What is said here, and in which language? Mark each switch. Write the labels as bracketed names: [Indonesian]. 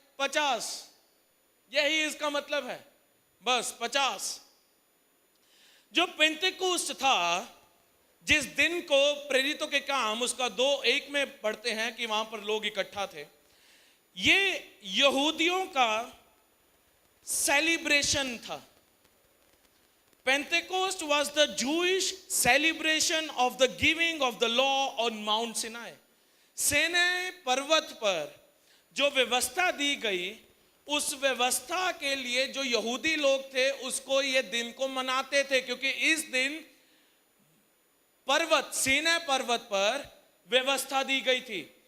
[Hindi] 50। यही इसका मतलब है, बस 50। जो पेंटेकोस्ट था, जिस दिन को प्रेरितों के काम उसका 2:1 में पढ़ते हैं कि वहां पर लोग इकट्ठा थे, ये यहूदियों का सेलिब्रेशन था। [English] Pentecost was the Jewish celebration of the giving of the law on Mount Sinai. [Hindi] सीनै पर्वत पर जो व्यवस्था दी गई, उस व्यवस्था के लिए जो यहूदी लोग थे उसको ये दिन को मनाते थे, क्योंकि इस दिन पर्वत, सीनै पर्वत पर व्यवस्था दी गई थी।